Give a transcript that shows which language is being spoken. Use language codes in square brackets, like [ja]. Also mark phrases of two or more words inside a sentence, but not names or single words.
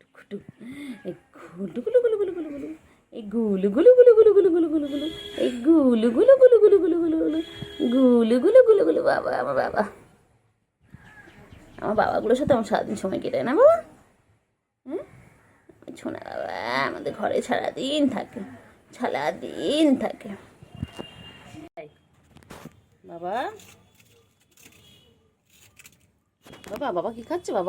[bn] ঘুটু এই ঘুটু গুলু গুলু গুলু গুলু গুলু এই গুলু গুলু গুলু গুলু গুলু গুলু গুলু গুলু এই গুলু গুলু গুলু গুলু গুলু গুলু গুলু গুলু গুলু গুলু গুলু বাবা আমার বাবা আমার বাবাগুলোর সাথে আমার সারাদিন সময় কেটে না বাবা। হ্যাঁ শোনা বাবা আমাদের ঘরে সারাদিন থাকে বাবা। বাবা বাবা কি খাচ্ছে বাবা?